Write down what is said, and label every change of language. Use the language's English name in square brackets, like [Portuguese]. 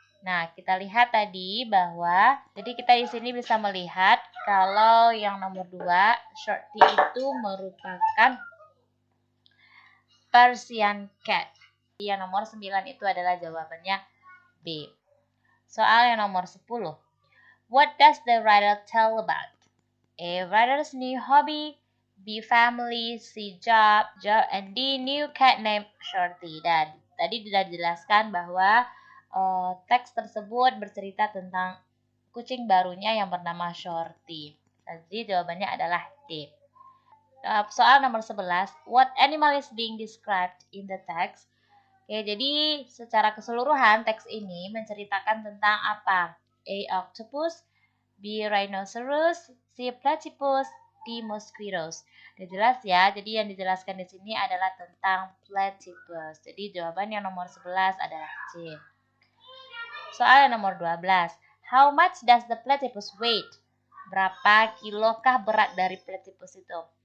[Indonesian] Nah, kita lihat tadi bahwa jadi kita di sini bisa melihat kalau yang nomor 2, shorty itu merupakan Persian cat. Yang nomor 9 itu adalah jawabannya B. Soal yang nomor 10. [English] What does the writer tell about? A. Writer's new hobby, B. Family, C. job, and D. New cat named Shorty. [Indonesian] Dan tadi sudah dijelaskan bahwa teks tersebut bercerita tentang kucing barunya yang bernama Shorty. Jadi jawabannya adalah D. Soal nomor 11. [English] What animal is being described in the text? [Indonesian] Oke, jadi secara keseluruhan teks ini menceritakan tentang apa? A. [English] Octopus, B. Rhinoceros, C. Platypus, D. Mosquitoes. [Indonesian] Udah jelas ya, jadi yang dijelaskan di sini adalah tentang platypus. Jadi jawaban yang nomor 11 adalah C. Soal yang nomor 12. [English] How much does the platypus weight? [Indonesian] Berapa kilokah berat dari platypus itu?